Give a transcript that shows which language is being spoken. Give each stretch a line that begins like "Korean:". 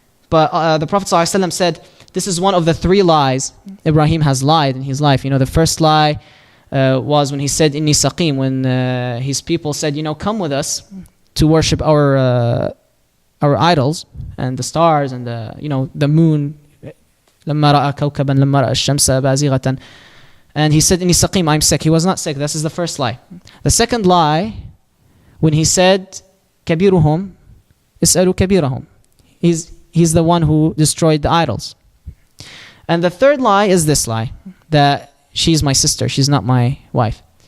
English: But the Prophet ﷺ said, this is one of the 3 lies Ibrahim has lied in his life. The first lie was when he said,
Arabic: "Inni saqim,"
English: when his people said, "Come with us to worship our idols and the stars and the moon."
Arabic: لما رأى كوكبا لما رأى الشمس بازغة.
English: And he said,
Arabic: "Inni saqim,"
English: I'm sick. He was not sick. This is the first lie. The second lie, when he said,
Arabic: "Kabiruhum is'alu kabirahum,"
English: he's the one who destroyed the idols. And the third lie is this lie, that she's my sister, she's not my wife.